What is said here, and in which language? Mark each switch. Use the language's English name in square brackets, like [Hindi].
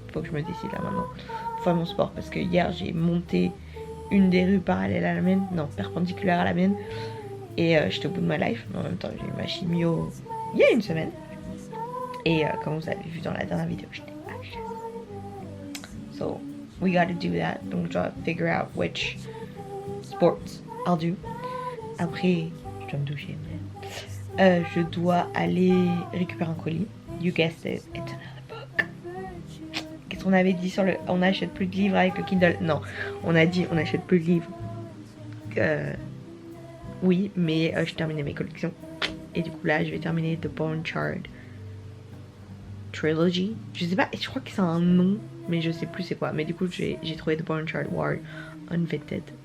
[French] Faut que je me décide là maintenant pour faire mon sport parce que hier j'ai monté une des rues parallèles à la mienne, non perpendiculaire à la mienne, et j'étais au bout de ma life, mais en même temps j'ai eu ma chimio il y a une semaine, et comme vous avez vu dans la dernière vidéo, j'étais HS. [English] So we gotta do that, [French] donc je dois [English] figure out which sports I'll do. [French] Après je dois me doucher, mais je dois aller récupérer un colis. [English] You guessed it, it's another book. [French] Qu'est-ce qu'on avait dit sur le... On n'achète plus de livres avec le Kindle? Non, on a dit on n'achète plus de livres. Oui, mais je terminais mes collections. Et du coup là, je vais terminer The Bone Shard Trilogy. Je sais pas, je crois que c'est un nom, mais je sais plus c'est quoi. Mais du coup, j'ai trouvé The Bone Shard War Unvetted.